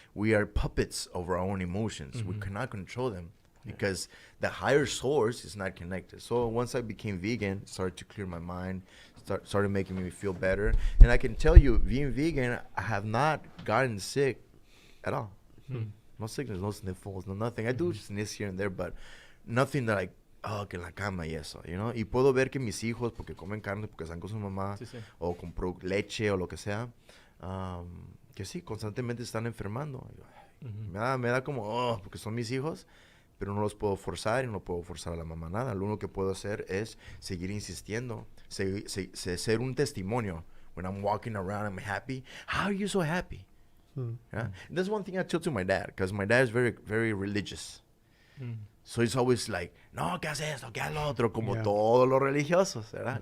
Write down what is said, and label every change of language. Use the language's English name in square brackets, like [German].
[English] We are puppets of our own emotions. We cannot control them because the higher source is not connected. So once I became vegan, it started to clear my mind, started making me feel better. And I can tell you, being vegan, I have not gotten sick at all. No sickness, no sniffles, no nothing. I do sneeze here and there, but nothing that like, [Spanish] que en la cama y eso, [English] you know. [Spanish] Y puedo ver que mis hijos, porque comen carne, porque están con su mamá, o compró leche o lo que sea, que sí, constantemente están enfermando. Me da como, porque son mis hijos, pero no los puedo forzar y no puedo forzar a la mamá nada. Lo único que puedo hacer es seguir insistiendo, ser un testimonio. [English] When I'm walking around, I'm happy. How are you so happy? Yeah? That's one thing I tell to my dad, because my dad is very, very religious. So it's always like, [Spanish] no, ¿qué haces esto? ¿Qué haces lo otro? Como todos los religiosos, ¿verdad?